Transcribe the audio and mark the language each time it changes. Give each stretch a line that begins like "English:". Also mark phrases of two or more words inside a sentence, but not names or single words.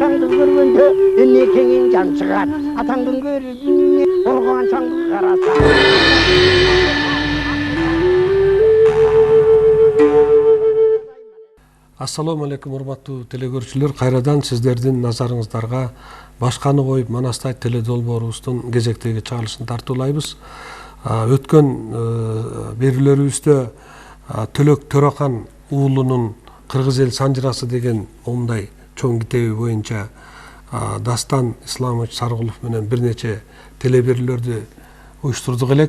Kazakh: көргенде эне кеңен жан шығар. Атаңдың көріне қорған шаңды қараса.
Kyrgyz: Ассаламу алейкум, урматтуу телекөрүүчүлөр. Кайрадан сиздердин назарыңыздарга башканы коюп Манастай теледолбоорубуздун кезектеги чыгарылышын тартуулайбыз. Өткөн берүүлөрүбүздө Төлөк Төрахан уулунун Кыргыз эл санжырасы деген момундай чоң китеби боюнча Дастан Исламович Саргулов менен бир нече телеберүүлөрдү уюштурдук элек.